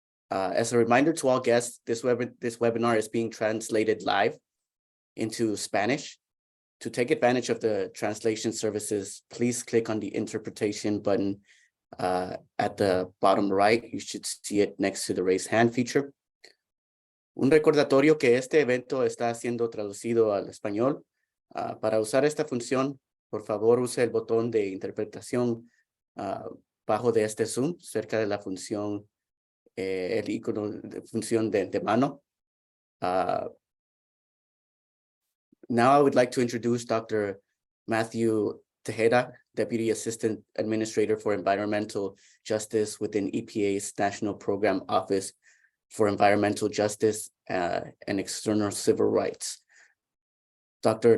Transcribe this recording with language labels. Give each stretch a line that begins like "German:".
English: As a reminder to all guests, this webinar is being translated live into Spanish. To take advantage of the translation services, please click on the interpretation button at the bottom right. You should see it next to the raise hand feature.
Spanish: Un recordatorio que este evento está siendo traducido al español. Para usar esta función, por favor, use el botón de interpretación bajo de este Zoom, cerca de la función, el icono de función de mano.
English: Now I would like to introduce Dr. Matthew Tejeda, Deputy Assistant Administrator for Environmental Justice within EPA's National Program Office for Environmental Justice and External Civil Rights. Dr.